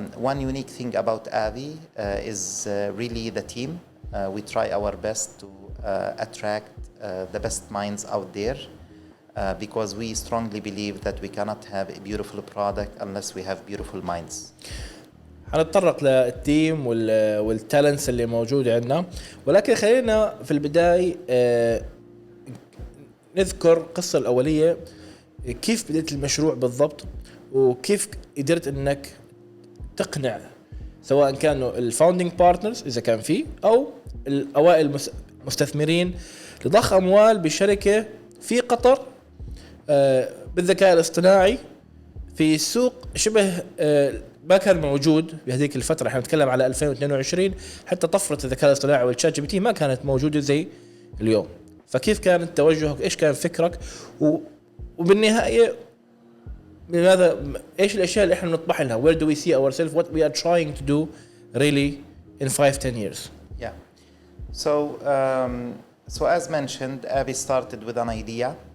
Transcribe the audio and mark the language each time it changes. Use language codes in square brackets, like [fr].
[en] One unique thing about AVEY is really the team. We try our best to attract the best minds out there. Because we strongly believe that we cannot have a beautiful product unless we have beautiful minds. [ar] هنتطرق للتيم والتالنتس اللي موجودة عندنا، ولكن خلينا في البداية نذكر قصة الأولية. كيف بدأت المشروع بالضبط وكيف قدرت أنك تقنع سواء كانوا الفاوندينج بارتنرز إذا كان فيه أو الأوائل المستثمرين لضخ أموال بشركة في قطر بالذكاء الاصطناعي في سوق شبه ما كان موجود بهذيك الفترة. احنا نتكلم على 2022، حتى طفرة الذكاء الاصطناعي والشات جي بي تي ما كانت موجودة زي اليوم. فكيف كان توجهك؟ ايش كان فكرك؟ وبالنهاية لماذا؟ ايش الاشياء اللي احنا نطمح لها؟ [en] Where do we see ourselves? What we are trying to do really in 5-10 years? Yeah. So as mentioned, AVEY started with an idea.